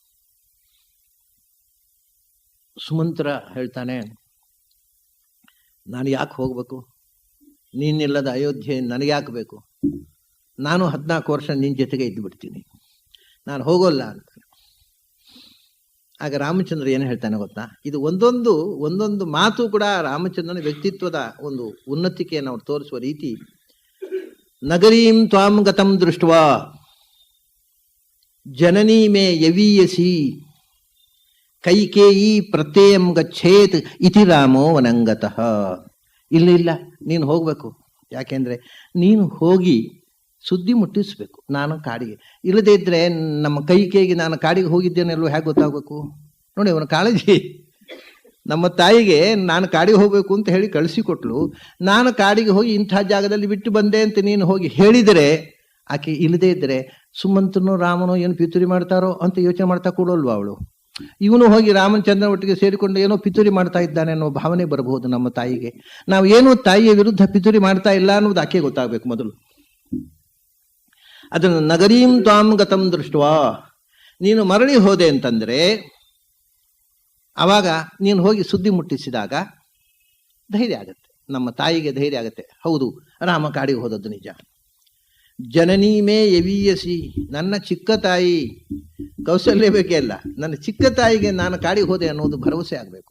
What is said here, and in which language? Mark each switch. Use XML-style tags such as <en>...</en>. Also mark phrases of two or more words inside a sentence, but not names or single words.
<kn>ಸುಮಂತ್ರ ಹೇಳ್ತಾನೆ, ನಾನು ಯಾಕೆ ಹೋಗ್ಬೇಕು, ನೀನಿಲ್ಲದ ಅಯೋಧ್ಯೆ ನನಗೆ ಯಾಕೆ ಬೇಕು, ನಾನು 14 ವರ್ಷ ನಿನ್ನ ಜೊತೆಗೆ ಇದ್ದು ಬಿಡ್ತೀನಿ, ನಾನು ಹೋಗೋಲ್ಲ ಅಂತ. ಆಗ ರಾಮಚಂದ್ರ ಏನು ಹೇಳ್ತಾನೆ ಗೊತ್ತಾ, ಇದು ಒಂದೊಂದು ಮಾತು ಕೂಡ ರಾಮಚಂದ್ರನ ವ್ಯಕ್ತಿತ್ವದ ಒಂದು ಉನ್ನತಿಕೆಯನ್ನು ಅವ್ರು ತೋರಿಸುವ ರೀತಿ.</kn> <sa>ನಗರೀಂ ತ್ವಾಂ ಗತಂ ದೃಷ್ಟ್ವಾ ಜನನೀ ಮೇ ಯವೀಯಸಿ ಕೈಕೇಯಿ ಪ್ರತ್ಯಯಂ ಗಚ್ಚೇತ್ ಇತಿ ರಾಮೋ ವನಂಗತಃ.</sa> <kn>ಇಲ್ಲ ನೀನು ಹೋಗ್ಬೇಕು. ಯಾಕೆಂದ್ರೆ ನೀನು ಹೋಗಿ ಸುದ್ದಿ ಮುಟ್ಟಿಸ್ಬೇಕು ನಾನು ಕಾಡಿಗೆ. ಇಲ್ಲದೇ ಇದ್ರೆ ನಮ್ಮ ಕೈಕೇಯಿಗೆ ನಾನು ಕಾಡಿಗೆ ಹೋಗಿದ್ದೇನೆಲ್ಲೋ ಹೇಗೆ ಗೊತ್ತಾಗಬೇಕು? ನೋಡಿ ಅವನ ಕಾಳಜಿ. ನಮ್ಮ ತಾಯಿಗೆ ನಾನು ಕಾಡಿಗೆ ಹೋಗ್ಬೇಕು ಅಂತ ಹೇಳಿ ಕಳಿಸಿಕೊಟ್ಲು. ನಾನು ಕಾಡಿಗೆ ಹೋಗಿ ಇಂಥ ಜಾಗದಲ್ಲಿ ಬಿಟ್ಟು ಬಂದೆ ಅಂತ ನೀನು ಹೋಗಿ ಹೇಳಿದರೆ ಆಕೆ ಇಲ್ಲದೇ ಇದ್ರೆ ಸುಮಂತನೋ ರಾಮನೋ ಏನು ಪಿತೂರಿ ಮಾಡ್ತಾರೋ ಅಂತ ಯೋಚನೆ ಮಾಡ್ತಾ ಕೊಡೋಲ್ವಾ ಅವಳು. ಇವನು ಹೋಗಿ ರಾಮಚಂದ್ರ ಒಟ್ಟಿಗೆ ಸೇರಿಕೊಂಡು ಏನೋ ಪಿತೂರಿ ಮಾಡ್ತಾ ಇದ್ದಾನೆ ಅನ್ನೋ ಭಾವನೆ ಬರಬಹುದು ನಮ್ಮ ತಾಯಿಗೆ. ನಾವು ಏನೋ ತಾಯಿಯ ವಿರುದ್ಧ ಪಿತೂರಿ ಮಾಡ್ತಾ ಇಲ್ಲ ಅನ್ನೋದು ಆಕೆ ಗೊತ್ತಾಗಬೇಕು ಮೊದಲು.</kn> <sa>ಅದನ್ನು ನಗರೀಂ ತ್ವಾಂ ಗತಂ ದೃಷ್ಟ್ವಾ,</sa> <kn>ನೀನು ಮರಳಿ ಹೋದೆ ಅಂತಂದ್ರೆ ಆವಾಗ ನೀನು ಹೋಗಿ ಸುದ್ದಿ ಮುಟ್ಟಿಸಿದಾಗ ಧೈರ್ಯ ಆಗತ್ತೆ, ನಮ್ಮ ತಾಯಿಗೆ ಧೈರ್ಯ ಆಗತ್ತೆ. ಹೌದು, ರಾಮ ಕಾಡಿಗೆ ಹೋದದ್ದು ನಿಜ.</kn> <sa>ಜನನೀ ಮೇ ಯವೀಯಸಿ,</sa> <kn>ನನ್ನ ಚಿಕ್ಕ ತಾಯಿ ಕೌಶಲ್ಯ ಬೇಕೇ ಅಲ್ಲ, ನನ್ನ ಚಿಕ್ಕ ತಾಯಿಗೆ ನಾನು ಕಾಡಿಗೆ ಹೋದೆ ಅನ್ನೋದು ಭರವಸೆ ಆಗಬೇಕು.</kn>